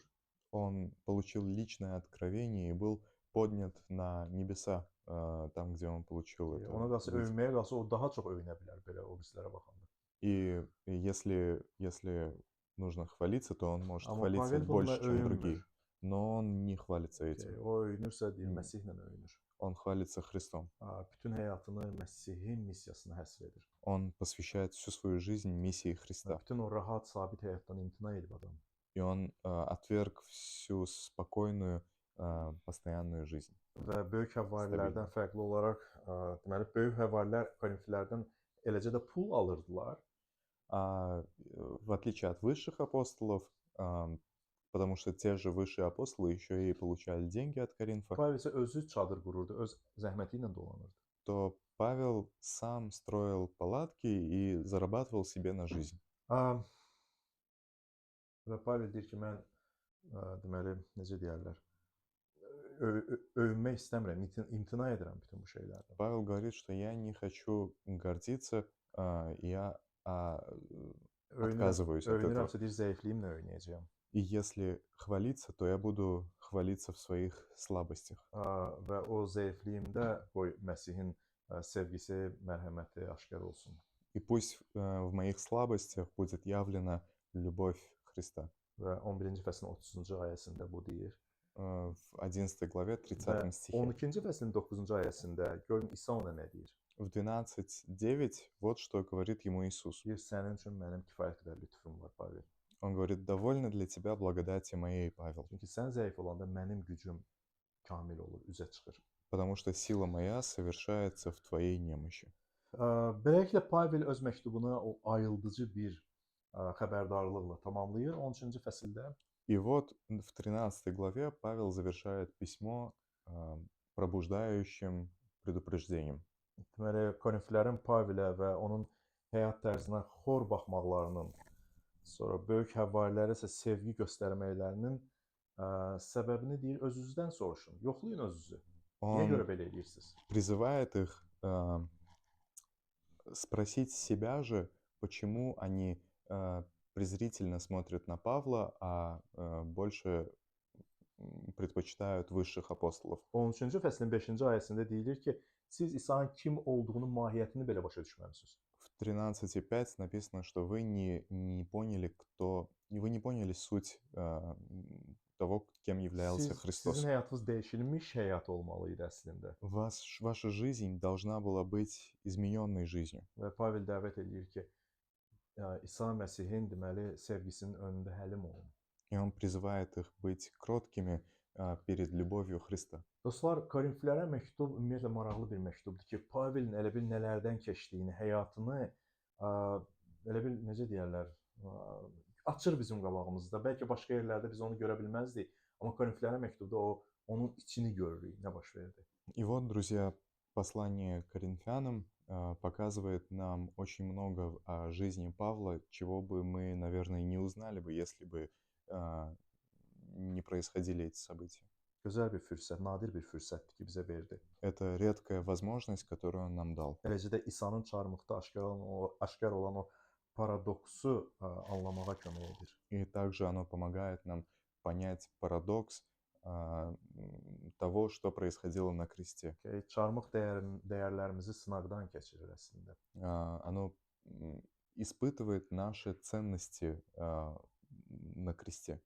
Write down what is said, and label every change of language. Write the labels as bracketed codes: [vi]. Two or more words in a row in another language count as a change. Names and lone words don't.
[ru] Он получил личное откровение и был поднят на небеса, там, где он получил это. [az] Ona qalsa [ru] видение. [az] övünməyə qalsa o daha çox övünə bilər belə o birislərə baxanda. [ru] И если нужно хвалиться, то он может [az] Amma [ru] хвалиться [az] Pavel bununla [ru] больше, чем [az] öyünmür. [ru] другие. Но он не хвалится этим. [az] O öyünürsə deyir, Məsihlə öyünür. [ru] Он хвалится Христом. [az] Bütün həyatını Məsihin missiyasına həsr edir. [ru] Он посвящает всю свою жизнь миссии Христа. [az] Bütün o rahat, sabit həyatdan imtina edib adam. [ru] И он отверг всю спокойную, постоянную жизнь. [az] Və böyük həvarilərdən fərqli olaraq, deməli, böyük həvarilər Korinflərdən eləcə də pul alırdılar. [ru] В отличие от высших апостолов, потому что те же высшие апостолы еще и получали деньги от Коринфа, [az] Pavel isə özü çadır qururdu, öz zəhməti ilə dolanırdı. [ru] то Павел сам строил палатки и зарабатывал себе на жизнь. [az] Və Pavel deyir ki, mən deməli, necə deyərlər, övünmək istəmirəm, imtina edirəm bütün bu şeylərdən. [ru] Павел говорит, что я не хочу гордиться, я отказываюсь от этого. [az] Övünürəmsə deyir, zəifliyimlə övünəcəyəm. [ru] И если хвалиться, то я буду хвалиться в своих слабостях. [az] Və o zəifliyimdə qoy Məsihin sevgisi, mərhəməti aşkar olsun. [ru] И пусть в моих слабостях будет явлена любовь Христа. [az] Və 11-ci fəslin 30-cu ayəsində bu deyir. [ru] В 11 главе, [az] Və [ru] 30 стихе. [az] 12-ci fəslin 9-cu ayəsində görün İsa ona nə deyir? [ru] В 12:9 вот что говорит ему Иисус. [az] Deyir, sənin üçün mənim kifayət qədər lütfüm var, Pavel. [ru] Он говорит, довольно для тебя благодати моей, Павел, [az] Çünki sən zəif olanda mənim gücüm kamil olur, üzə çıxır. [ru] потому что сила моя совершается в твоей немощи. [az] Beləliklə Pavel öz məktubuna o ayıldıcı bir xəbərdarlıqla tamamlayır 13-cü fəsildə. [ru] И вот в 13 главе Павел завершает письмо пробуждающим предупреждением. [az] Deməli, Korinflilərin Pavilə və onun həyat tərzinə xor baxmaqlarının, sonra böyük həvarilərə isə sevgi göstərməklərinin səbəbini deyir, özünüzdən soruşun. Yoxlayın özünüzü. Niyə [ru] Он [az] görə belə edirsiniz? [ru] призывает их спросить себя же, почему они презрительно смотрят на Павла, а больше предпочитают высших апостолов. [az] 13-cü fəslin 5-ci ayəsində deyilir ki, siz İsa'nın kim olduğunu, mahiyyətini belə başa düşməmisiniz. [ru] В 13:5 написано, что вы не поняли, вы не поняли суть того, кем являлся Христос. [az] Sizin həyatınız dəyişilmiş həyat olmalı idi əslində. [ru] Ваша жизнь должна была быть измененной жизнью. [az] Və Pavel dəvət edir ki, İsa Məsihin deməli sevgisinin önündə həlim olun. [ru] И он prизывает их быть кроткими перед любовью Христа. [az] Dostlar, Korinflilərə məktub ümumiyyətlə maraqlı bir məktubdur ki, Pavelin elə bil nələrdən keçdiyini, həyatını elə bil necə deyərlər, açır bizim qabağımızda. Bəlkə başqa yerlərdə biz onu görə bilməzdik, amma Korinflilərə məktubda onun içini görürük, nə baş verdi. [ru] И вот, друзья, послание к Коринфянам показывает нам очень много о жизни Павла, чего бы мы, наверное, не узнали бы, если бы не происходили эти события. [az] Gözəl bir fürsət, nadir bir fürsətdir ki, bizə verdi. [ru] Это редкая возможность, которую он нам дал. [az] Eləcə də İsa'nın çarmıqda aşkar olan o paradoksu anlamağa kömək edir. [ru] И также оно помогает нам понять парадокс того, что происходило на кресте. [az] Çarmıq dəyərlərimizi sınaqdan keçirir əslində. [ru] Оно испытывает наши ценности на кресте.